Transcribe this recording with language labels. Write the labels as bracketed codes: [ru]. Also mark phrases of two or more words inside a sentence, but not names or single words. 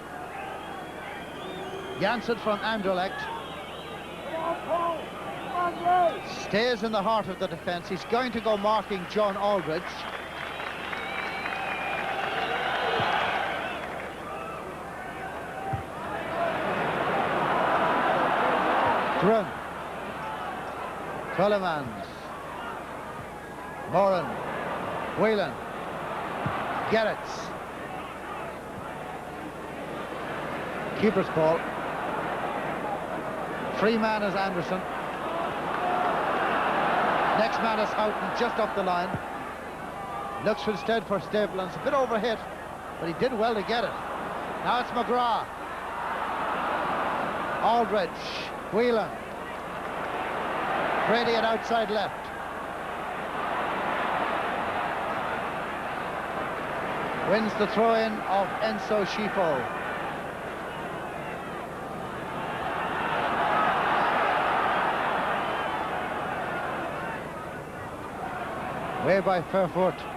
[en] Janssen from Anderlecht stays in the heart of the defence. He's going to go marking John Aldridge. Drum. Cullimans. Moran. Whelan. Gerrits. Keeper's ball. Free man is Anderson. Next man is Houghton, just up the line. Looks instead for Stapleton. It's a bit overhit, but he did well to get it. Now it's McGrath. Aldridge. Whelan. Brady at outside left. Wins the throw-in of Enzo Schifo. Way by Fairfoot.